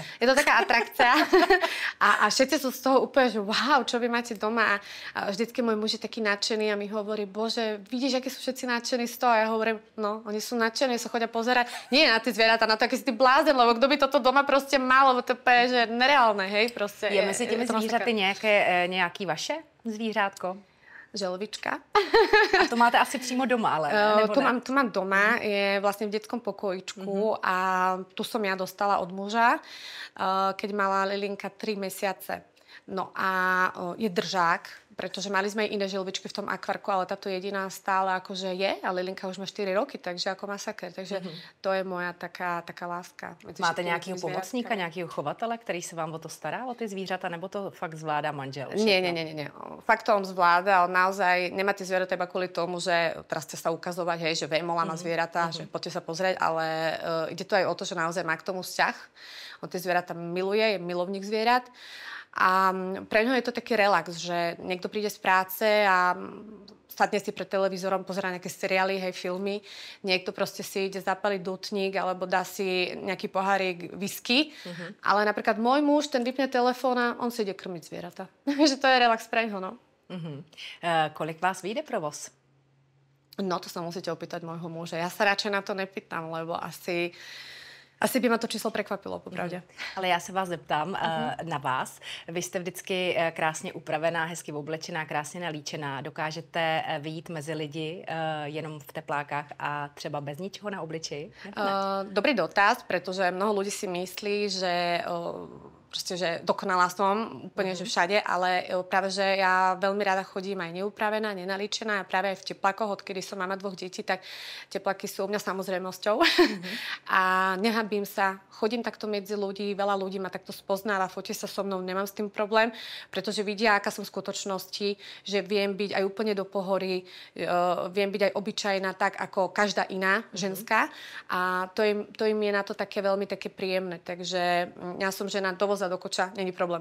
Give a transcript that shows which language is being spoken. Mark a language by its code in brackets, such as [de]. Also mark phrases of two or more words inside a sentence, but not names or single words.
[sk] Je to taká atrakcia. a všetci sú z toho úplne, že wow, čo vy máte doma. A vždycky môj muž je taký nadšený a mi hovorí, bože, vidíš, akí sú všetci nadšení z toho? A ja hovorím, no, oni sú nadšení, sa chodia pozerať. Nie na tie zvieratá, na to, aký si ty blázen, lebo kto by toto doma proste mal, lebo to je, že nereálne. [cs] Hej, prostě je mezi těmi zvířaty nějaký vaše zvířátko? Želvička. A to máte asi přímo doma, ale [sk] tu mám doma, je vlastne v detskom pokojičku a tu som ja dostala od muža, keď mala Lilinka 3 mesiace. No a je držák, pretože mali sme aj iné želvičky v tom akvarku, ale táto jediná stále akože je a Lilinka už má 4 roky, takže ako masaker. Takže to je moja taká láska. [cs] Máte nějakého pomocníka, nějakého chovatele, který se vám o to stará, o ty zvířata, nebo to fakt zvládá manžel? [sk] Nie. Fakt to on zvláda, on naozaj nemá tie zvieratá iba kvôli tomu, že teraz chce sa ukazovať, hej, že Vémola má zvieratá, že poďte sa pozrieť, ale ide to aj o to, že naozaj má k tomu vzťah. On tie zvieratá miluje, je milovník zvierat. A pre ňo je to taký relax, že niekto príde z práce a sadne si pred televízorom, pozerá nejaké seriály, hej, filmy. Niekto proste si ide zapaliť dutník alebo dá si nejaký pohárik whisky. Ale napríklad môj muž, ten vypne telefón a on si ide krmiť zvieratá. Takže to je relax pre ňo, no. [cs] Kolik vás vyjde provoz? [sk] No, to sa musíte opýtať môjho muža. Ja sa radšej na to nepýtam, lebo asi by ma to číslo překvapilo, popravdě. [cs] Ale já se vás zeptám na vás. Vy jste vždycky krásně upravená, hezky oblečená, krásně nalíčená. Dokážete vyjít mezi lidi jenom v teplákách a třeba bez ničeho na obličeji? [sk] Dobrý dotaz, pretože mnoho ľudí si myslí, že proste, že dokonalá som úplne, že všade, ale práve, že ja veľmi rada chodím aj neupravená, nenalíčená a práve aj v teplákoch, odkedy som mama 2 detí, tak tepláky sú u mňa samozrejmosťou. A nehanbím sa, chodím takto medzi ľudí, veľa ľudí ma takto spoznáva, fotí sa so mnou, nemám s tým problém, pretože vidia, aká som v skutočnosti, že viem byť aj úplne do pohory, viem byť aj obyčajná tak, ako každá iná ženská a to im je na to také veľmi také príjemné, takže ja som žena dovoza do koča, není problém.